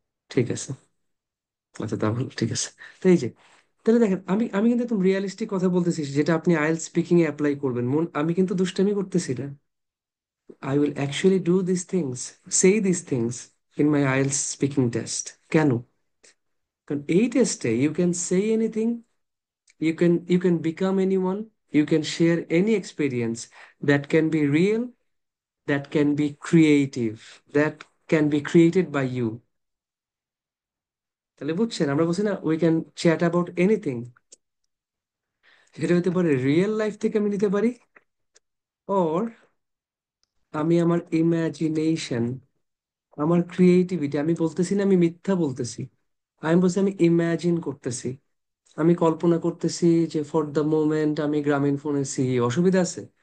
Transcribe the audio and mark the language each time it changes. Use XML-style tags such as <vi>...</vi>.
<bn>ঠিক আছে, আচ্ছা তা ভালো, ঠিক আছে। তো এই যে, তাহলে দেখেন আমি আমি কিন্তু একদম রিয়েলিস্টিক কথা বলতেছি, যেটা আপনি আইএলটিএস স্পিকিং এ অ্যাপ্লাই করবেন। আমি কিন্তু দুষ্টামি করতেছি না।</bn> <en>I will actually do this things, say this things in my IELTS speaking test.</en> <bn>কেন? কারণ এই টেস্টে</bn> <en>You can say anything, you can become anyone, you can share any experience that can be real, that can be creative, that can be created by you।</en> <bn>তাহলে বুঝছেন, আমরা বলছি না</bn> <en>we can chat about anything,</en> <bn>সেটা হতে পারে real life থেকে আমি নিতে পারি, ওর আমি আমার ইমাজিনেশন, আমার ক্রিয়েটিভিটি, আমি বলতেছি না আমি মিথ্যা বলতেছি, আমি বলছি আমি ইমাজিন করতেছি, আমি কল্পনা করতেছি যে</bn> <en>for the moment</en> <bn>আমি গ্রামীণ ফোনের সিইও। অসুবিধা আছে?</bn>